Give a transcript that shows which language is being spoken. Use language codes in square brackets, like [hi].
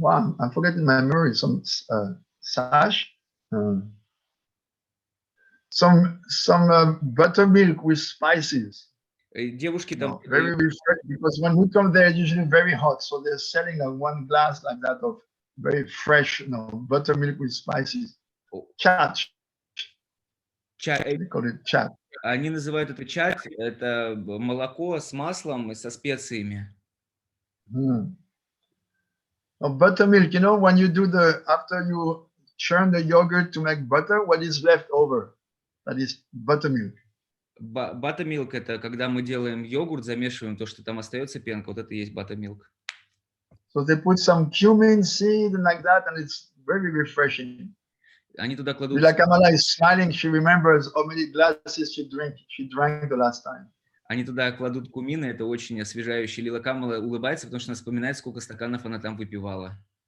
[en] Wow, I'm forgetting my memory. Some sash, some buttermilk with spices. [ru] Девушки там... [en] very refreshing, because when we come there, it's usually very hot. So they're selling one glass like that of very fresh, buttermilk with spices. Chat. [ru] Чай. [en] They call it chat. [ru] Они называют это чай, это молоко с маслом и со специями. [en] Buttermilk, when you do after you churn the yogurt to make butter, what is left over? That is buttermilk. [ru] Buttermilk — это когда мы делаем йогурт, замешиваем то, что там остается пенка, вот это и есть buttermilk. [en] So they put some cumin seed and like that, and it's very refreshing. [ru] Они туда кладут... [en] Lila Kamala is smiling. She remembers how many glasses she drank the last time. [ru] Они туда кладут кумины, это очень освежающе. Лила Камала улыбается, потому что она вспоминает, сколько стаканов она там выпивала.